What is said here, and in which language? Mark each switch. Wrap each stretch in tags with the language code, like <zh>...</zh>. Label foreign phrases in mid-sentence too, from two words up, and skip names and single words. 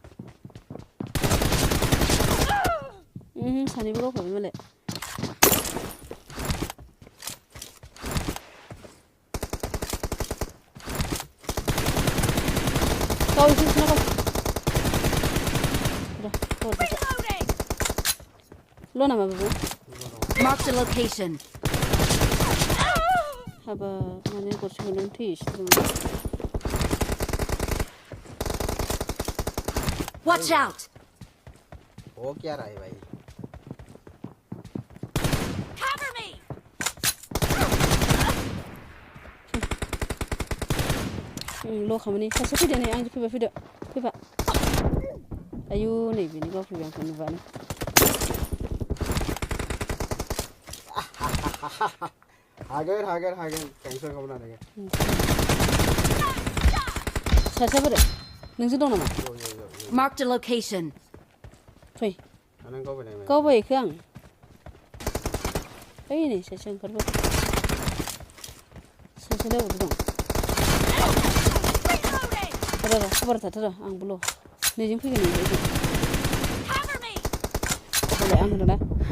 <brx>सानैबो गावखाबाय मालाय गाव एसे लना माबाबो</brx> <en>Mark the location.</en> <brx>हाबा माने गरसे मोननानै थैसिगोन</brx> <en>Watch out!</en> <hi>वो क्या रहा है भाई</hi> <en>Cover me!</en> <brx>ल' खामानि सासे फैदो नै आं फैबा आयु नै बेनि गाव फैबाय आंखौ नुबानो हागोन टेनसन खालामनो हागोन सासेया बोरै नोंजों दं नामा</brx> <en>Mark the location.</en> <brx>फै गावबायखो आं ओइ नै सासे ओंखारबाय सासेलाय अबावथो दं र' खबर थाथ'र आंबो ल' नैजों फैगोन नैजों आं होनो ना</brx>